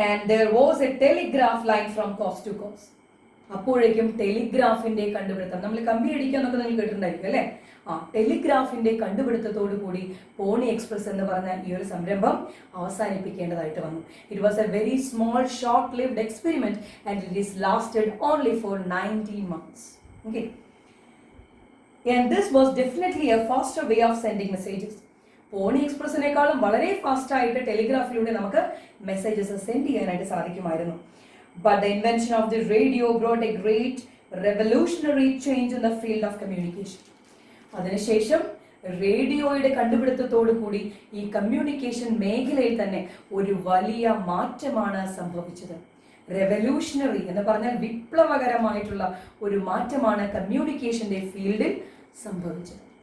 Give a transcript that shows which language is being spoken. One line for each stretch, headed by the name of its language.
English: there was a telegraph line from coast to coast.
Malayalam: അപ്പോഴേക്കും ടെലിഗ്രാഫിന്റെ കണ്ടുപിടുത്തം, നമ്മൾ കമ്പി അടിക്കാന്നൊക്കെ നിങ്ങൾ കേട്ടിട്ടുണ്ടായിരിക്കും അല്ലെ? ടെലിഗ്രാഫിന്റെ കണ്ടുപിടുത്തത്തോടു കൂടി പോണി എക്സ്പ്രസ് എന്ന് പറഞ്ഞ ഈ ഒരു സംരംഭം അവസാനിപ്പിക്കേണ്ടതായിട്ട് വന്നു.
English: It was a very small short lived experiment and it is lasted only for 19 months. Okay. And this was definitely a faster way of sending messages.
Malayalam: പോണി എക്സ്പ്രസിനേക്കാളും വളരെ ഫാസ്റ്റ് ആയിട്ട് ടെലിഗ്രാഫിലൂടെ നമുക്ക് മെസ്സേജസ് സെൻഡ് ചെയ്യാനായിട്ട് സാധിക്കുമായിരുന്നു.
English: But the invention of the radio brought a great revolutionary change in the field of communication.
Malayalam: അതിനുശേഷം റേഡിയോയുടെ കണ്ടുപിടുത്തത്തോടു കൂടി ഈ communication മേഖലയിൽ തന്നെ ഒരു വലിയ മാറ്റമാണ് സംഭവിച്ചത്. റെവല്യൂഷണറി എന്ന് പറഞ്ഞാൽ വിപ്ലവകരമായിട്ടുള്ള ഒരു മാറ്റമാണ് കമ്മ്യൂണിക്കേഷന്റെ ഫീൽഡിൽ സംഭവിച്ചത്.